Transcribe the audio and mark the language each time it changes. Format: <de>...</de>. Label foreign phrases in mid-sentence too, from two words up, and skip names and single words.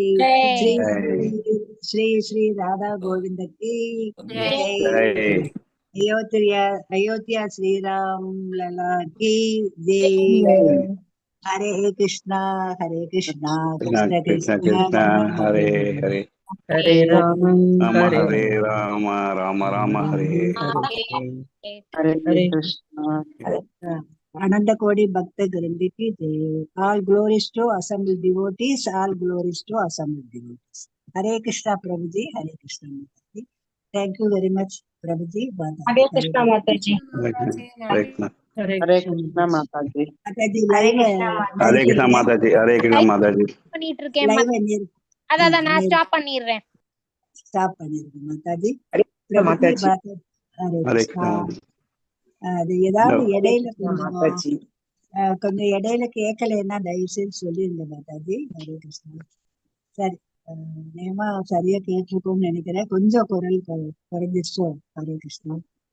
<ta>ஸ்ரீ ஸ்ரீ ஸ்ரீ ராதா கோவிந்தக்கு ஜெய்.</ta> <hi>अयोध्या श्रीराम लला की जय.</hi> <sa>हरे कृष्ण कृष्ण कृष्ण कृष्ण हरे हरे हरे राम हरे राम राम राम हरे हरे कृष्ण.</sa> <hi>आनंद कोटि भक्त वृंदकी जय.</hi> <en>All glories to assembled devotees, all glories to assembled devotees. Hare Krishna Prabhuji, Hare Krishna Mataji. Thank you very much, Prabhuji. Hare Krishna Mataji.</en> <ta>ஹரே கிருஷ்ண. ஹரே கிருஷ்ணா மாதாஜி. Mataji, Hare live Krishna Mataji. ஹரே கிருஷ்ண மாதாஜி. ஹரே கிருஷ்ண மாதாஜி. பண்ணிட்டு இருக்கேன் live மாதாஜி. அதான் நான் ஸ்டாப் பண்ணிடுறேன். stop பண்ணிருக்கேன் Mataji. ஹரே கிருஷ்ண Prabhuji, மாதாஜி. Hare ஹரே Krishna. கிருஷ்ண. அது ஏதாவது இடையில மாதாஜி. கொஞ்சம் இடையில கேட்கலன்னா தயவு செய்து சொல்லிருங்க மாதாஜி. ஹரே கிருஷ்ணா. சரி, நேமா சரியா கேட்டிருக்கோம்னு நினைக்கிறேன். கொஞ்சம் குரல் குறைஞ்சிருச்சோ. ஹரே கிருஷ்ணா.</ta>